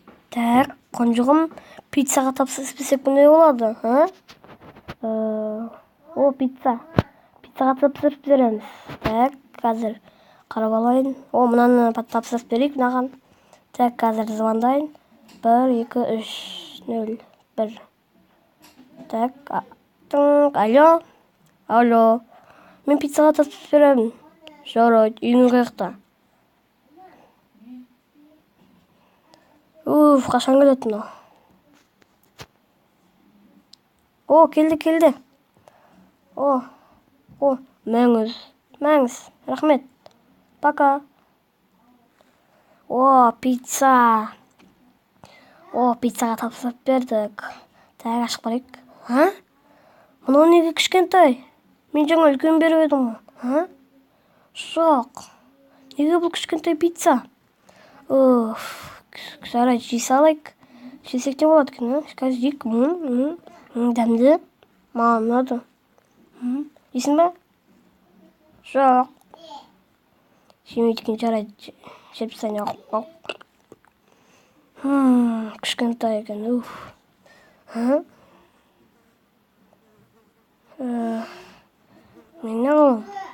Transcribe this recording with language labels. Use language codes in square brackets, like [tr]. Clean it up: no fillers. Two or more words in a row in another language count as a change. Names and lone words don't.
[ky] Так, конжугум пиццага тапсырсак кандай болот? О, пицца. Пиццага тапсырып беребиз. Так, азыр карап алайын. О, мынаны тапсырып берейик мынаган. Так, азыр звондайын. 1 2 3 0 1. Так, алло. Алло. Мен пиццага тапсырып беремин. Жарайт, үйүңүз каякта? Качан келет мына? О, келди. О, маңыз. Рахмет. Пока. О, пицца. Пиццага тапсырып бердик. Так, ачып карайык. Мына эмне кичкентай? Мен жаңы үлкөн берип едим. Шок. Неге бул кичкентай пицца? Жарайт, жей салайык. Жесек не болот экен, [kk] Қазір жейик. Дәмді. Маған ұнады. Жейсің ба? Жоқ. Жемейді екен, жарайды. Жеп тастайын. Кішкентай екен. Мен не аламын?